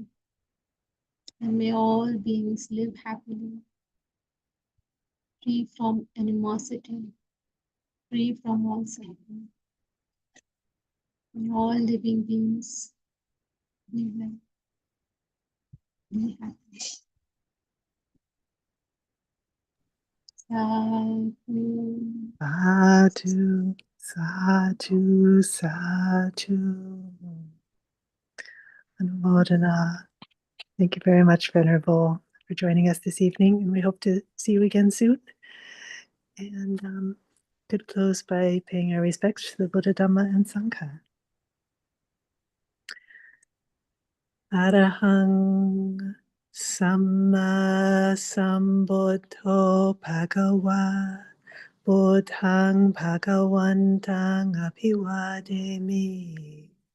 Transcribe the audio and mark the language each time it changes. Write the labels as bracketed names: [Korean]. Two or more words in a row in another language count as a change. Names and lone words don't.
[English] And may all beings live happily, free from animosity, free from all suffering. May all living beings be well, be happy. [Pali] Sadhu. Sadhu, sadhu, sadhu. Anumodana. [English] Thank you very much, Venerable, for joining us this evening, and we hope to see you again soon. And could close by paying our respects to the Buddha, Dhamma, and Sangha. [Pali] Arahang Samma Sambuddho Bhagawa Buddhang Bhagawantang Abhivademi